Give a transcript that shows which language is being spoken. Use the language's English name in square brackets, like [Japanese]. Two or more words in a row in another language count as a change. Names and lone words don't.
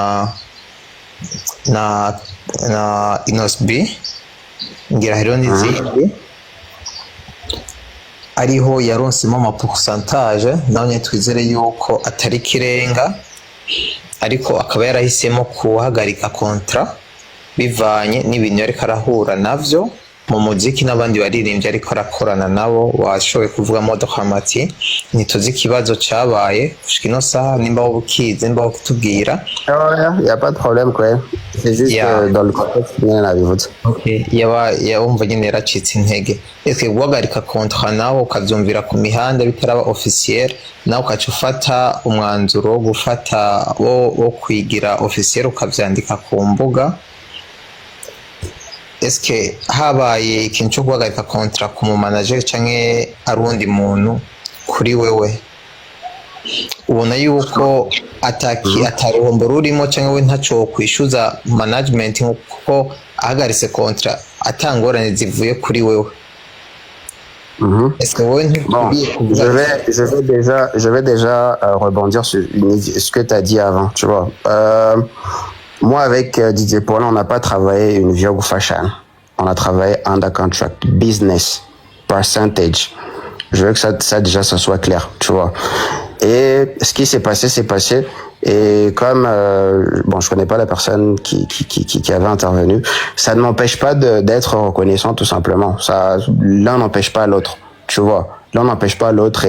[Rundi] na Inosb, ngira hariho n'izindi ariho yaronsemo ama pourcentage, nawe twizere yuko atari kirenga, ariko akaba yarahisemo kuhagarika kontra bivanye n'ibintu yariko arahura navyo mu muziki n'abandi baririmbyi ariko arakorana nabo. Washoboye kuvuga Modokamati ntituzi ikibazo cabaye gushika ino saha, nimba ukize nimba ukitubwira. [French] Y a pas de problème quoi, c'est juste dans le contexte [Rundi] nyene nabivutse. Okay, yumva nyene yaracitse intege. Ese guhagarika kontra nawe ukavyumvira ku mihanda bitaraba officiel, nawe ukaca ufata umwanzuro wo gufata wo kwigira officiel ukavyandika ku mbuga, eske habaye ikintu cyo guhagarika kontra ku mu manager canke arundi muntu kuri wewe ubona yuko ataruhombo rurimo canke we ntaco kwishuza management kuko ahagaritse kontra atangorane zivuye kuri wewe? [French] Est-ce que je vais déjà rebondir sur ce que tu as dit avant, tu vois. Moi, avec DJ Paul, on n'a pas travaillé une Viogu Fashion. On a travaillé [English] under contract, [French] business, percentage. Je veux que ça déjà, ça soit clair, tu vois. Et ce qui s'est passé, c'est passé. Et comme, bon, je connais pas la personne qui avait intervenu, ça ne m'empêche pas d'être reconnaissant, tout simplement. L'un n'empêche pas l'autre, tu vois. L'un n'empêche pas l'autre.